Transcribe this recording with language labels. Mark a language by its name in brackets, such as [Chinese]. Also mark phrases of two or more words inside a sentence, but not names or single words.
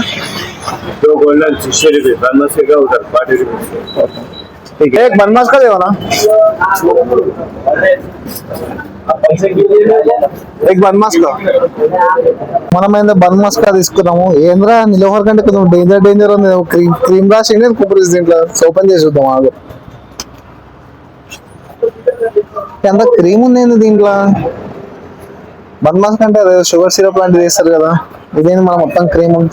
[Hindi] 2 गोल्डन 60 रुपये, बनमास का उधर 40 रुपये। ठीक है, एक बनमास का देना, एक बनमास का. [Telugu] మనమైతే బన్మాస్ కా తీసుకున్నాము. ఏంద్రా నిలోఫర్ కంటే కొంచెం డేంజర్ ఉంది. క్రీమ్ రాసింది కుప్పరీస్ దీంట్లో. ఓపెన్ చేసి చూద్దాం ఆగు. ఎంత క్రీమ్ ఉంది దీంట్లో. బన్మాస్ కంటే అదే షుగర్ సిరప్ లాంటిది వేస్తారు కదా, ఇదేంటి మనం మొత్తం క్రీమ్ ఉంది.